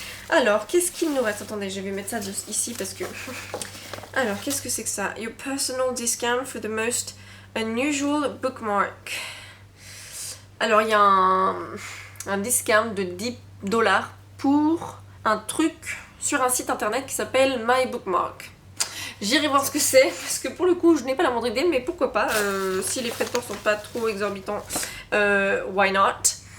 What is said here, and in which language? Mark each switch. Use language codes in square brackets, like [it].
[fr] Alors, qu'est-ce qu'il nous reste? Attendez, je vais mettre ça ici parce que... Alors, qu'est-ce que c'est que ça? [en] Your personal discount for the most unusual bookmark. [fr] Alors, il y a un discount de $10 pour un truc sur un site internet qui s'appelle My Bookmark. J'irai voir ce que c'est, parce que pour le coup, je n'ai pas la moindre idée, mais pourquoi pas, si les frais de port sont pas trop exorbitants, [en] why not?